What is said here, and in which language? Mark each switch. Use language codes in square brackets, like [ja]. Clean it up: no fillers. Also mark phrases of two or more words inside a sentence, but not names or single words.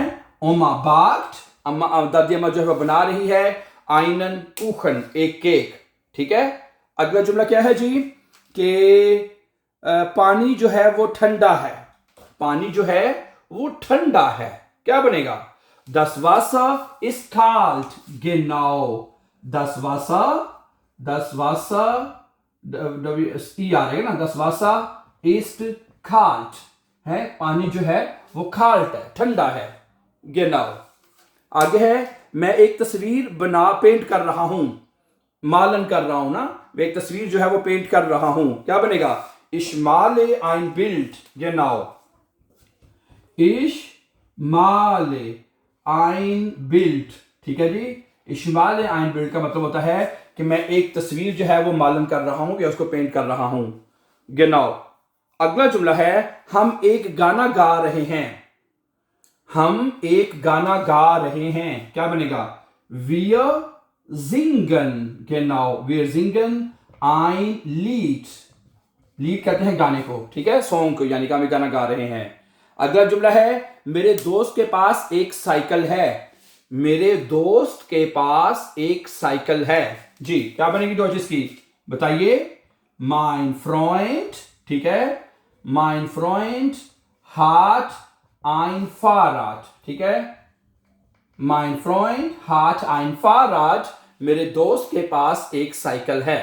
[de] Oma backt, [hi] अम्मा, दादी अम्मा जो है वो बना रही है [de] einen Kuchen, [hi] एक केक, ठीक है? अगला जुमला क्या है जी? कि पानी जो है वो ठंडा है, पानी जो है वो ठंडा है, क्या बनेगा? [de] Das Wasser ist kalt. Genau. Das Wasser, das Wasser, [hi] I आ रहेगा ना, [de] das Wasser ist kalt, [hi] है, पानी जो है वो kalt है, ठंडा है। Genau. आगे है, मैं एक तस्वीर पेंट कर रहा हूं, मालन कर रहा हूं ना, मैं एक तस्वीर जो है वो पेंट कर रहा हूं, क्या बनेगा? [de] Ich male ein Bild. Genau. Ich male ein Bild, [hi] ठीक है जी? [de] Ich male ein Bild [hi] का मतलब होता है कि मैं एक तस्वीर जो है वो मालन कर रहा हूं या उसको पेंट कर रहा हूं। Genau. अगला जुमला है, हम एक गाना गा रहे हैं, हम एक गाना गा रहे हैं, क्या बनेगा? [de] Wir singen. Genau. Wir singen ein Lied. [hi] लीड कहते हैं गाने को, ठीक है, सॉन्ग को, यानी कि हम गाना गा रहे हैं। अगला जुमला है, मेरे दोस्त के पास एक साइकिल है, मेरे दोस्त के पास एक साइकिल है। जी, क्या बनेगी डॉइच इसकी? बताइए। [de] Mein Freund, [hi] ठीक है, [de] Mein Freund hat ein Fahrrad, [hi] ठीक है, [de] Mein Freund hat ein Fahrrad, [hi] मेरे दोस्त के पास एक साइकिल है।